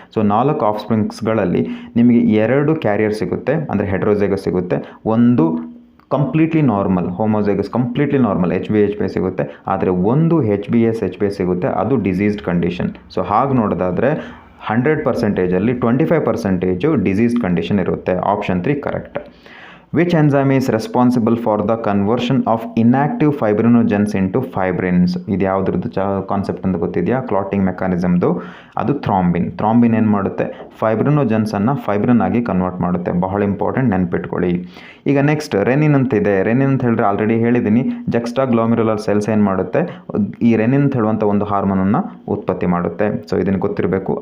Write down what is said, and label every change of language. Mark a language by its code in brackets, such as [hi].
[kn] So 4 ಆಫ್ಸ್ಪ್ರಿಂಗ್ಸ್ಗಳಲ್ಲಿ ನಿಮಗೆ 2 carrier ಸಿಗುತ್ತೆ ಅಂದರೆ ಹೆಟ್ರೋಝೈಗಸ್ ಸಿಗುತ್ತೆ, ಒಂದು completely normal homozygous completely normal HbA ಸಿಗುತ್ತೆ, ಆದರೆ ಒಂದು HbS ಸಿಗುತ್ತೆ, ಅದು ಡಿಸೀಸ್ಡ್ ಕಂಡೀಷನ್. ಸೊ ಹಾಗೆ ನೋಡೋದಾದರೆ 100%ಅಲ್ಲಿ 25% ಡಿಸೀಸ್ಡ್ ಕಂಡೀಷನ್ ಇರುತ್ತೆ. Option 3 correct. [en] Which enzyme is responsible for the conversion of inactive fibrinogens into fibrins? [kn] ಇದು ಯಾವುದ್ರದ್ದು ಕಾನ್ಸೆಪ್ಟ್ ಅಂತ ಗೊತ್ತಿದೆಯಾ? ಕ್ಲಾಟಿಂಗ್ ಮೆಕ್ಯಾನಿಸಮ್ದು. ಅದು ಥ್ರಾಂಬಿನ್ ಏನು ಮಾಡುತ್ತೆ? ಫೈಬ್ರಿನೋಜನ್ಸನ್ನು ಫೈಬ್ರಿನ್ ಆಗಿ ಕನ್ವರ್ಟ್ ಮಾಡುತ್ತೆ. ಬಹಳ ಇಂಪಾರ್ಟೆಂಟ್, ನೆನ್ಪಿಟ್ಕೊಳ್ಳಿ. ಈಗ ನೆಕ್ಸ್ಟ್ ರೆನಿನ್ ಅಂತಿದೆ. ರೆನಿನ್ ಅಂತ ಹೇಳಿದ್ರೆ ಆಲ್ರೆಡಿ ಹೇಳಿದ್ದೀನಿ, ಜಕ್ಸ್ಟಾಗ್ಲೋಮೆರುಲರ್ ಸೆಲ್ಸ್ ಏನು ಮಾಡುತ್ತೆ? ಈ ರೆನಿನ್ ಅಂತ ಹೇಳುವಂಥ ಒಂದು ಹಾರ್ಮೋನನ್ನು ಉತ್ಪತ್ತಿ ಮಾಡುತ್ತೆ. ಸೊ ಇದನ್ನು ಗೊತ್ತಿರಬೇಕು.